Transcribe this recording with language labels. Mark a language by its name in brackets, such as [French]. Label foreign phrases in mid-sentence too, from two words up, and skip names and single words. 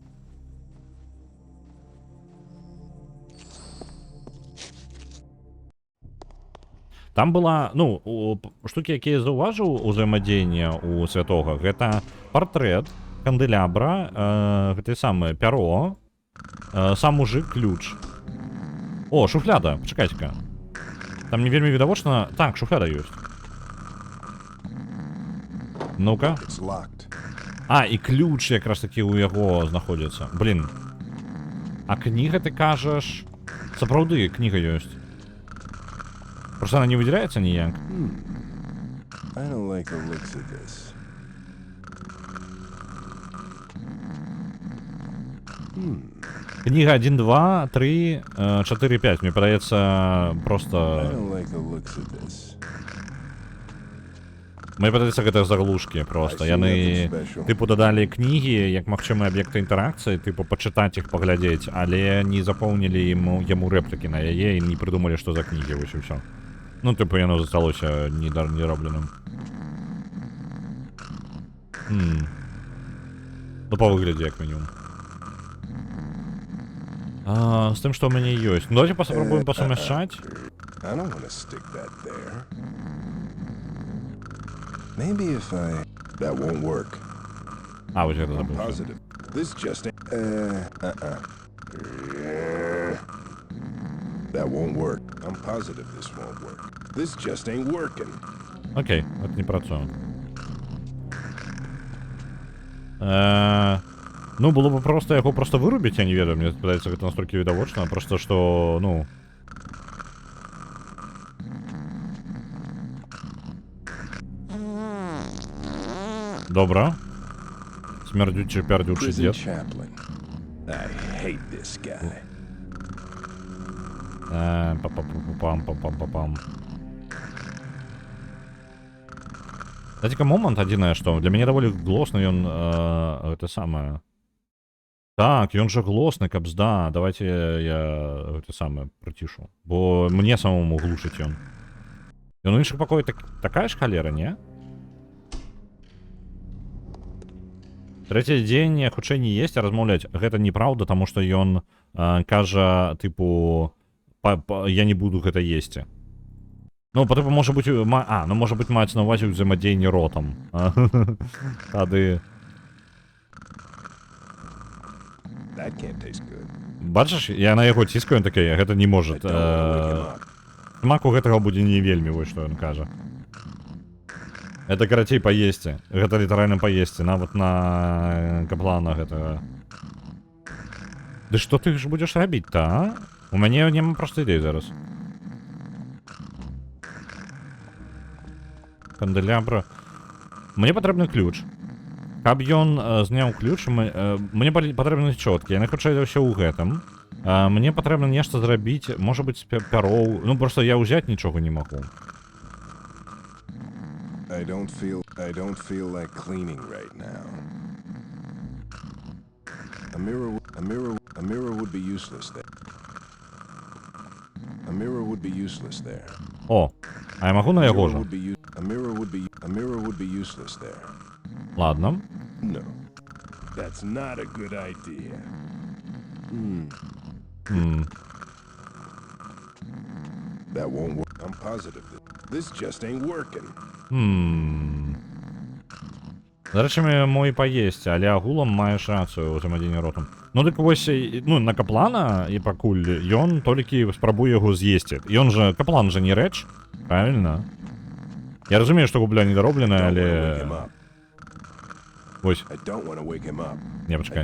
[Belarusian] Там была, ну, штукі, якія я заўважыў узаемадзеянне у святога, гэта партрэт, канделябра, гэта самае пяро, сам мужик, ключ. О, шуфляда, пачакайце-ка. Там не вельмі відавочна... Так, шуфляда ёсць. Ну-ка. [English] It's locked. [Belarusian] А, і ключ якраз такі ў яго знаходзіцца. Блін. А кніга, ты кажаш... Сапраўды, кніга ёсць. [Russian] Просто она не выделяется ніяк. [English] I don't like the looks of this. [Belarusian] Книга 1, 2, 3, 4, 5. Мне падаецца [English] I [Belarusian] просто... [English] don't like the looks of this. [Belarusian] Мне падаецца гэта заглушкі просто. Яны тыпу дадалі кнігі як магчымыя аб'екты інтэракцыі, тыпу пачытаць іх, паглядзець, але не запоўнілі яму рэплікі на яе і не прыдумалі, што за кнігі, вось і ўсё. Ну, тыпу, яно засталося неробленым. Ну, па выглядзе, як мінімум. З тым, што ў мяне ёсць. Ну, давайте паспрабуем пасумяшчаць. [English] I don't want to stick that there. Maybe if I... That won't work. [Belarusian] А, вось гэта [English] I'm [Belarusian] забыўся. [English] positive. This just ain't... That won't work. I'm positive this won't work. This just ain't working. [Belarusian] Окей, гэта не працуе. Ну, было бы просто яго просто вырубіць, я не ведаю, мне падаецца, гэта настолькі відавочна, просто што, ну... Добра. [Ukrainian] Смердючий, пердючий [English] Prison [Russian] дед. [English] chaplain. I hate this guy. Пам-пам-пам-пам-пам. [Belarusian] Дайте-ка момент адзінае, што для мяне даволі глосна ён гэта самае. Так, ён жа глосны, кабз, да. Давайте я гэта самае прыцішу. Бо мне самому глушыць ён. Ён у іншых пакоі такая ж халера, не? Трэці дзень хутчэй не есць, а размаўляць. Гэта неправда, таму што ён кажа, тыпу, я не буду гэта есці. Ну, па тыпу, можа быць, ну, можа быць, маецца на ўвазе ўзаемадзеянне ротам. Тады... [English] That can't taste good. [Belarusian] Бачыш, я на яго ціскаю, ён такі, гэта не можа. [English] I don't wanna wake him up. [Belarusian] Смаку гэтага будзе не вельмі, вось што ён кажа. Это, карацей, паесці. Гэта літаральна паесці, нават на каплана гэтага. Ды што ты ж будзеш рабіць-то, а? У мяне няма проста ідэй зараз. Канделябра. Мне патрэбны ключ. Каб ён зняў ключ, мне патрэбны чёткі. Яны хутчэй за ўсё ў гэтым. Мне патрэбна нешта зрабіць, можа быць, пяроў. Ну, проста я ўзяць нічога не магу. [English] I don't feel like cleaning right now. A mirror would be useless there. A mirror would be useless there. [Belarusian] О, а я магу на яго ж? [English] A mirror would be useless there. [Russian] Ладно. [English] No. That's not a good idea. That won't work. I'm positive this just ain't working. [Ukrainian] До речі, [Belarusian] мой паесці, але агулам маеш рацыю ўзаемадзеянне ротам. Ну, дык вось, ну, на каплана і пакуль ён толькі спрабуе яго з'есці. Ён жа, каплан жа не рэч, правильно? Я разумею, што губля недаробленая, але... Вось. Не, пачакай.